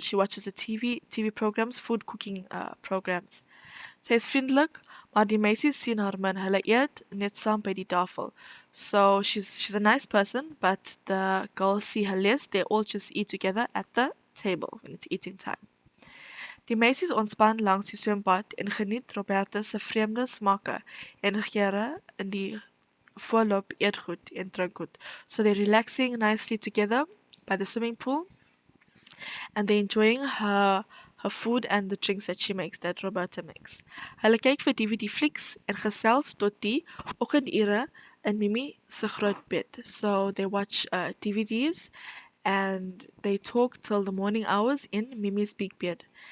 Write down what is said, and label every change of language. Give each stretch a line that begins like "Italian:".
English: She watches the TV programs, food cooking programs.
Afrikaans: Sy is vriendelik, maar die meisies sien haar min. Hulle eet net saam by die tafel.
English: So she's a nice person, but the girls see her less. They all just eat together at the table when it's eating time.
Afrikaans: Die meisies ontspan langs die swembad en geniet Roberta se vreemde smake en geure in die voorloop eetgoed en drinkgoed.
English: So they're relaxing nicely together by the swimming pool, and they're enjoying her food and the drinks that she makes, that Roberta makes.
Afrikaans: Hulle kyk vir DVD flieks en gesels tot die oggendure in Mimi se groot bed.
English: So they watch DVDs and they talk till the morning hours in Mimi's big bed.